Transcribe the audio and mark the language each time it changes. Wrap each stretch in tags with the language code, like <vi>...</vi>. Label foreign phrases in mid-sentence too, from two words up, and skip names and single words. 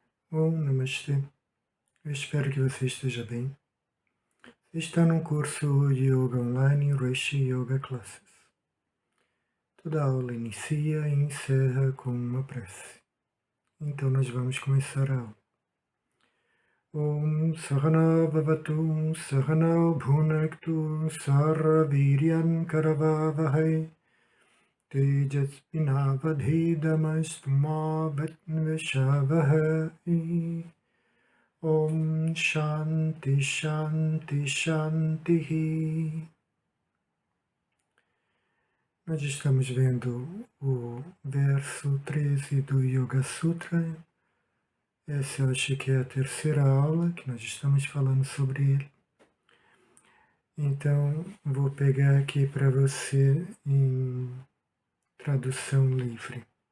<sa>ॐ नमस्ते.</sa> <pt>Eu espero que você esteja bem. Você está num curso de Yoga Online, Rishi Yoga Classes. Toda aula inicia e encerra com uma prece. Então nós vamos começar a aula.</pt> <sa>ॐ सहना भवतु सहना भुनक्तु सर्ववीर्यन् करवावहै तेजस्विनावधीदमस्तु म वत्न्वेषावहै. ॐ शान्ति शान्ति शान्ति.</sa> <pt>Nós estamos vendo o verso 13 do Yoga Sutra. Essa eu acho que é a terceira aula que nós estamos falando sobre ele. Então, vou pegar aqui para você em tradução livre.</pt>